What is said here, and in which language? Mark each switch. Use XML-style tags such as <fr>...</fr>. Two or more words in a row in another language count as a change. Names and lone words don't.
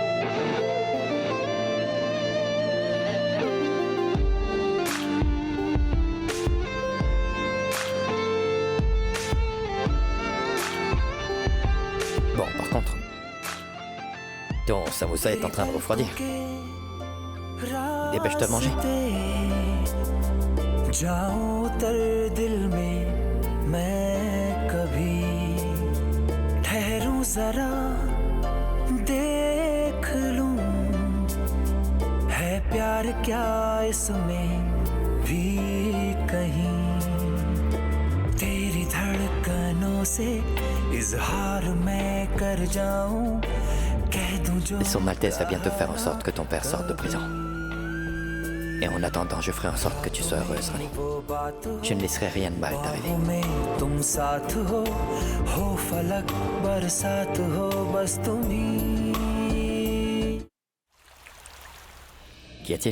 <fr>Bon, par contre, ton samosa est en train de refroidir. Dépêche-toi de manger.</fr> <hi>जाऊं उतर दिल में मैं कभी ठहरूं जरा देख लूं है प्यार क्या इसमें भी कहीं तेरी धड़कनों से इजहार मैं कर जाऊं कह दूं जो</hi> <fr>Son Altesse va bientôt faire en sorte que ton père sorte de prison. Et en attendant, je ferai en sorte que tu sois heureuse, Rani. Je ne laisserai rien de mal t'arriver. Qu'y a-t-il?</fr>